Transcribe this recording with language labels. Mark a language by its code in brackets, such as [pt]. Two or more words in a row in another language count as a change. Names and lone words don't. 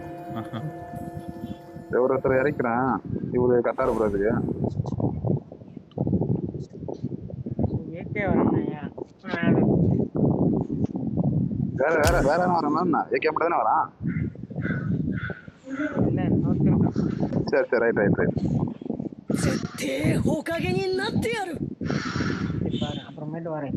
[ta] ஒருத்தர் இறக்கிறேன், இவரு கரெக்டா இருப்பாரு. வேற என்ன வரேன்? ஏகே மட்டும் தானே வரான். சரி ரைட். [ja] 絶対ほかげになってやる。 [ta] அப்புறமேட்டு வரேன்.